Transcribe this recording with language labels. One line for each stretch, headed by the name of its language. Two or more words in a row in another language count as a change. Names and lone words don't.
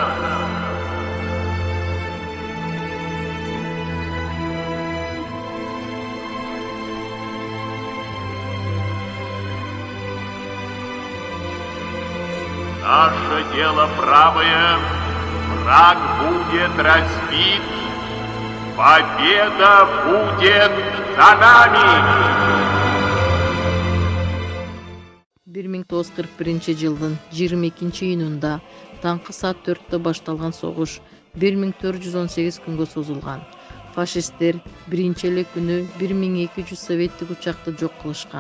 Russian: Наше дело правое, враг будет разбит, победа будет за нами.
Kyrgyz: 1941-жылдын 22-июнунда таңкы саат 4-тө башталган согуш 1418 күнгө созулган. Фашисттер биринчи эле күнү 1200 советтик учакты жок кылышкан.